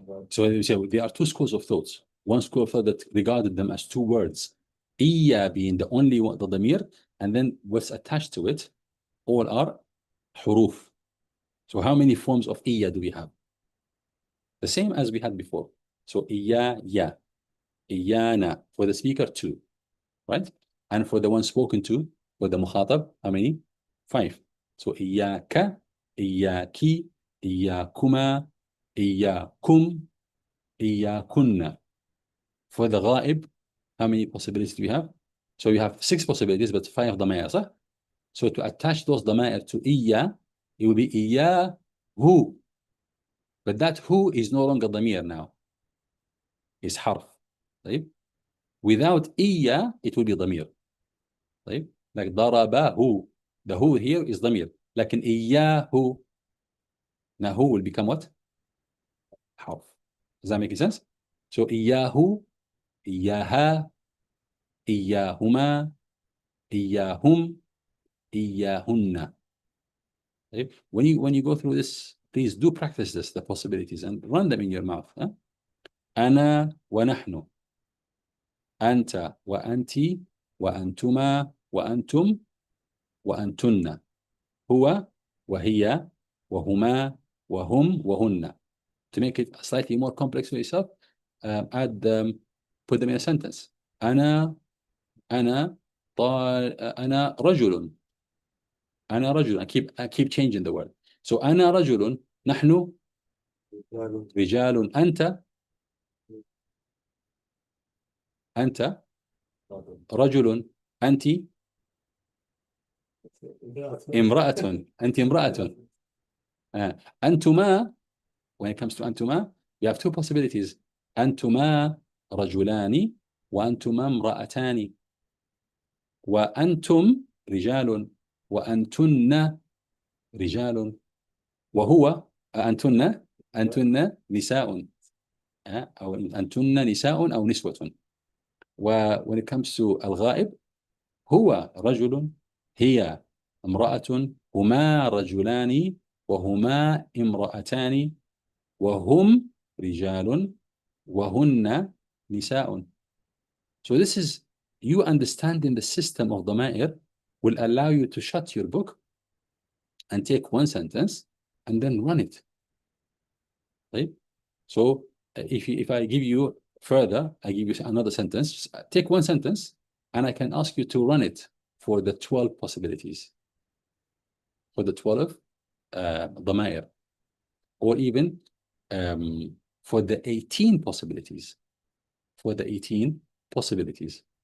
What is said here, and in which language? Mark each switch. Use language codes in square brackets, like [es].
[en] So there are two schools of thoughts. One school of thought that regarded them as two words, إيا being the only one, the ضمير, and then what's attached to it, all are حروف. So how many forms of إيا do we have? The same as we had before. So إيايا, إيانا, for the speaker, 2, right? And for the one spoken to, for the مخاطب, how many? 5. [ar] So إياك, إياكي, إياكما, إياكم, إياكن. [en] For the غائب, how many possibilities do we have? So you have 6 possibilities, but 5 ضمائر, صح? So to attach those ضمائر to إيا, it will be إياه. But that who is no longer ضمير now. It's حرف. طيب? Without إيا, it will be ضمير. طيب? Like ضربه. The who here is ضمير. [ar] لكن إياه, [en] now who will become what? حرف. Does that make sense? [ar] So إياه, إياها, إياهما, إياهم, إياهن. طيب? [en] When you go through this, please do practice this, the possibilities, and run them in your mouth. Huh? [ar] أنا ونحن, أنت وأنت, وأنتما وأنتم, وأنتن, هو وهي, وهما, وهم, وهن. [en] To make it slightly more complex for yourself, put them in a sentence. [ar] أنا رجل. أنا رجل. [en] I keep changing the word. [ar] So أنا رجل, نحن رجال, أنت رجل, أنت امرأة, أنت امرأة. [en] أنتما, when it comes to أنتما, you have 2 possibilities. [ar] أنتما رجلان, وأنتما امرأتان, وأنتم رجال, وأنتن رجال, وهو أنتن نساء, أو أنتن نساء أو نسوة. [en] when it comes to [ar] الغائب, هو رجل, هي امرأة, هما رجلان, وهما امرأتان, وهم رجال, وهن نساء. [en] So this is, you understanding the system of ضمائر will allow you to shut your book and take one sentence and then run it. Right? So if I give you further, I give you another sentence, take one sentence and I can ask you to run it for the 12 possibilities, for the 12 ضمائر, or even for the 18 possibilities, for the 18 possibilities.